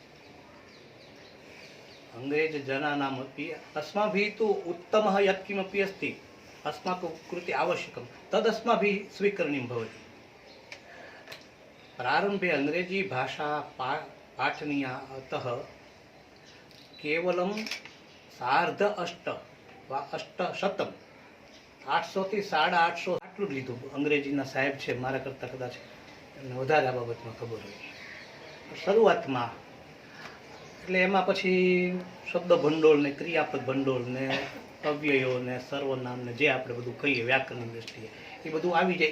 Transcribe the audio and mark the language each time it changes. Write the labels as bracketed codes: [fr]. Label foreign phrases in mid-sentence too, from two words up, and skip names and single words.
[sa] अंग्रेजजनानामपि अस्माभिः तु उत्तमः यत्किमपि अस्ति अस्माकं कृते आवश्यकं तदस्माभिः स्वीकरणीयं भवति। प्रारम्भे अंग्रेजी भाषा पाठनीया, अतः केवलं 850 वा 800 800 [gu] થી 850 આટલું જ લીધું। અંગ્રેજીના સાહેબ છે મારા કરતાં કદાચ એમને વધારે આ બાબતમાં ખબર હોય શરૂઆતમાં। એટલે એમાં પછી શબ્દ ભંડોળ ને ક્રિયાપદ ભંડોળ ને અવ્યયો ને સર્વનામ ને જે આપણે બધું કહીએ વ્યાકરણની દ્રષ્ટિએ એ બધું આવી જાય।